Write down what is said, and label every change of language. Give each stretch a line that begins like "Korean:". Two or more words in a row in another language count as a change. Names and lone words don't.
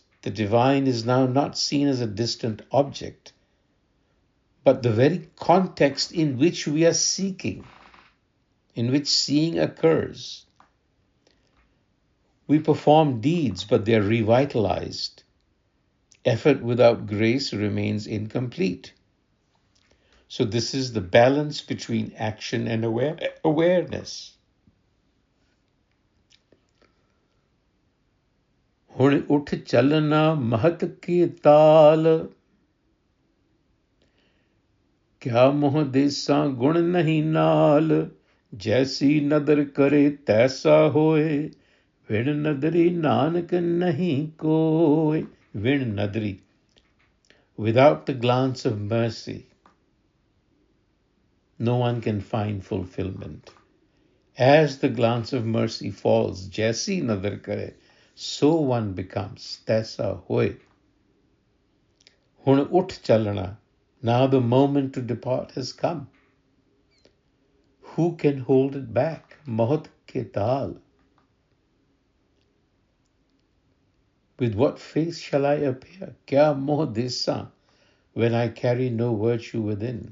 English: The divine is now not seen as a distant object, but the very context in which we are seeking, in which seeing occurs. We perform deeds, but they are revitalized. Effort without grace remains incomplete. So this is the balance between action and awareness.
Punjabi: ਹੁਣਿ ਉਠਿ ਚਲਣਾ ਮੁਹਤਿ ਕਿ ਤਾਲਿ, ਕਿਆ ਮੁਹੁ ਦੇਸਾ ਗੁਣ ਨਹੀ ਨਾਲਿ, ਜੈਸੀ ਨਦਰਿ ਕਰੇ ਤੈਸਾ ਹੋਇ, ਵਿਣੁ ਨਦਰੀ ਨਾਨਕ ਨਹੀ ਕੋਇ. ਵਿਣੁ ਨਦਰੀ,
English: without the glance of mercy, no one can find fulfillment. As the glance of mercy falls,
Punjabi: ਜੈਸੀ ਨਦਰਿ ਕਰੇ,
English: so one becomes.
Punjabi: ਤੈਸਾ ਹੋਇ. ਹੁਣਿ ਉਠਿ ਚਲਣਾ.
English: Now the moment to depart has come. Who can hold it back?
Punjabi: ਮੁਹਤਿ ਕਿ ਤਾਲਿ.
English: With what face shall I appear?
Punjabi: ਕਿਆ ਮੁਹੁ ਦੇਸਾ,
English: when I carry no virtue within.